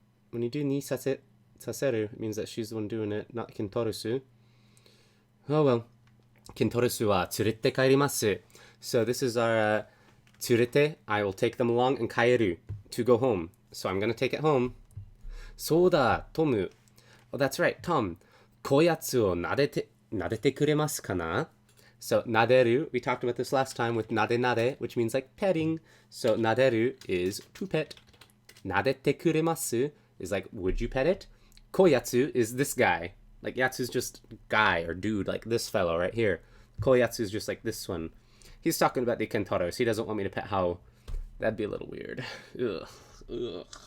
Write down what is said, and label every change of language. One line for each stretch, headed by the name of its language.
English: When you do
Japanese: ni saseru,
English: it means that she's the one doing it, not Kintorusu. Oh well.
Japanese: Kintorusu wa tsurete kaerimasu.
English: So this is our tsurete. I will take them along, and
Japanese: kaeru,
English: to go home. So I'm going to take it home.
Japanese: Soda, Tomu.
English: Oh, that's right, Tom.
Japanese: こやつを撫でてくれますかな?
English: So,
Japanese: 撫でる,
English: we talked about this last time with
Japanese: 撫で撫で,
English: which means like petting. So,
Japanese: 撫でる
English: is to pet.
Japanese: 撫でてくれます
English: is like, would you pet it?
Japanese: こやつ
English: is this guy. Like, yatsu's just guy or dude, like this fellow right here.
Japanese: こやつ
English: is just like this one. He's talking about the Kentaros. He doesn't want me to pet Hao. That'd be a little weird. Ugh. Ugh.